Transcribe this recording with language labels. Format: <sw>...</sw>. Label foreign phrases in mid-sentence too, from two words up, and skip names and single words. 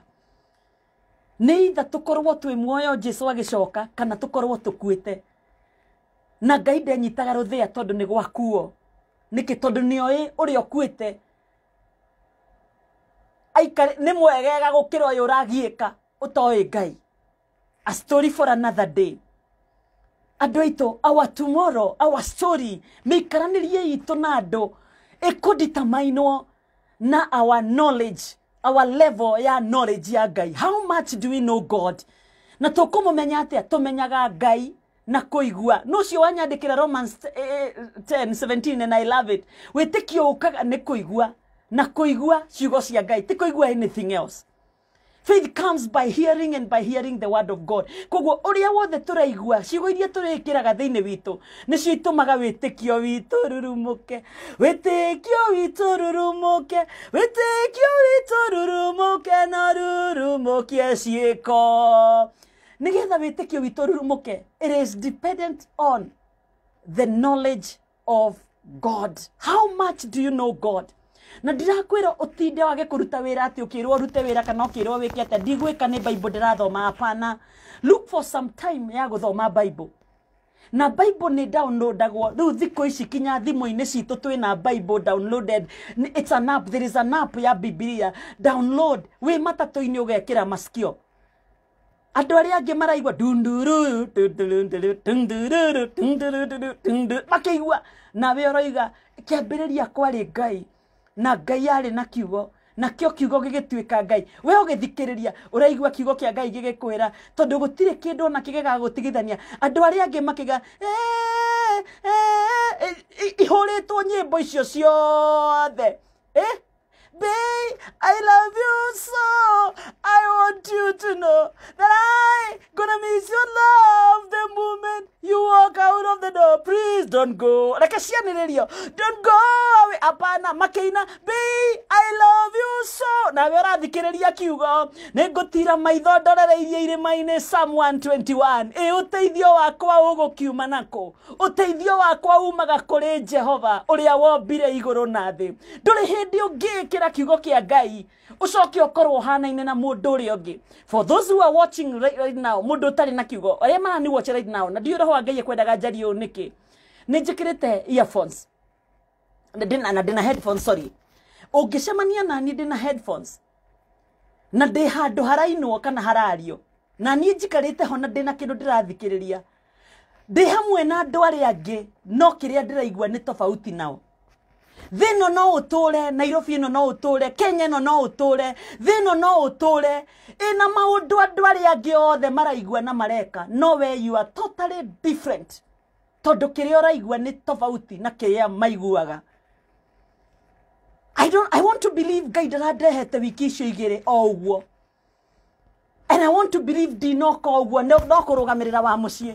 <ki>Ni itha tukorwo twi muoyo Jesu agicoka kana tukorwo tukuite. Na Ngai ndenyitaga ruthia tondu ni gwakuo niki tondu ni oi uria okuite aikare ni mwegega gukira uyu uragiika utoi Ngai.</ki> <en>A story for another day.</en> <ki>Andu aitu,</ki> <en>our tomorrow, our story</en> <ki>mikaranirie itu na andu ikuditamainwo na</ki> <en>our knowledge, our level</en> <ki>ya knowledge ya Ngai.</ki> <en>How much do we know God?</en> <ki>Na tukumumenya atia? Tumenyaga Ngai na kuigua. No cio wanyandikira Romans 10:17</ki> <en>and I love it.</en> <ki>Witikio ukaga ni kuigua na kuigua ciugo cia Ngai ti kuigua</ki> <en>anything else. Faith comes by hearing and by hearing the word of God.</en> <ki>Koguo uria wothe turaigua ciugo iria turikiraga thiini witu nicio itumaga witikio witu rurumuke, witikio witu rurumuke, witikio witu rurumuke na rurumuke ciiko. Nigetha witikio witu rurumuke,</ki> <en>it is dependent on the knowledge of God. How much do you know God?</en> <ki>Na ndirakwira utinde wage kuruta wira ati ukirwo rute wira kana ukirwo wiki ati ndigwika ni Bible ndirathoma.</ki> <sw>Hapana.</sw> <en>Look for some time</en> <ki>ya guthoma</ki> <en>Bible.</en> <ki>Na Bible ni downloadagwo riu thiko ici kinya thimu-ini citu twina Bible downloaded.</ki> <en>It's an app. There is an app</en> <ki>ya Biblia. Download wi matatu-ini ugekira masikio. Andu aria angi maraigwa dunduru makiigua nawe uroiga kiambiriria kwari Ngai na Ngai ari na kiugo na kio kiugo gigituika Ngai. We ugithikiriria uraigua kiugo kia Ngai gigikwira tondu gutire kindu na kigega gutigithania. Andu aria angi makiga ihuritwo nyimbo icio ciothe</ki> <en>babe, I love you so. I want you to know that I gonna miss your love the moment you walk out of the door. Please don't go.</en> <ki>Reke cianĩrĩrio.</ki> <en>Don't go away.</en> <ki>Apana makeina.</ki> <en>Be, I love you so.</en> <ki>Na we ũrathikĩrĩria kiugo. Nĩngũtira maitho ndorereirie irĩma-inĩ Psalm 121. Ũteithio wakwa ũgũkiuma nako. Ũteithio wakwa umaga kũrĩ Jehova ũrĩa wombire igũrũ na thĩ. Ndũrĩ hĩndĩ ũngĩkĩra kiugo kĩa Ngai ucoke okorwo hanaine na mũndũ ũrĩa ũngĩ.</ki> <en>For those who are watching right now,</en> <ki>mũndũ ũtarĩ na kiugo, arĩa marani</ki> <en>watch right now,</en> <ki>na ndiũĩ roho wa Ngai ekwendaga njarie ũũ nĩkĩ. Nĩ njĩkĩrĩte earphones. Na ndĩna headphones, sorry. Ũngĩcemania nani ndĩna headphones. Na ndĩ handũ harainwo kana harario. Na niĩ njikarĩte ho na ndĩna kĩndũ ndĩrathikĩrĩria. Ndĩ hamwe na andũ arĩa angĩ, no kĩrĩa ndĩraigua nĩ tofauti nao. Thino no utore, Nairobi no utore, Kenya no utore, thino no utore. Ina maundu andu aria angi othe maraigua na mareka.</ki> <en>No where you are totally different.</en> <ki>Tondu kiria uraigua ni tofauti na kiria maiguaga.</ki> <en>I want to believe</en> <ki>Ngai ndarandehete wiki icio igiri o uguo.</ki> <en>And I want to believe</en> <ki>ndinoka uguo no kurugamirira wa mucii.</ki>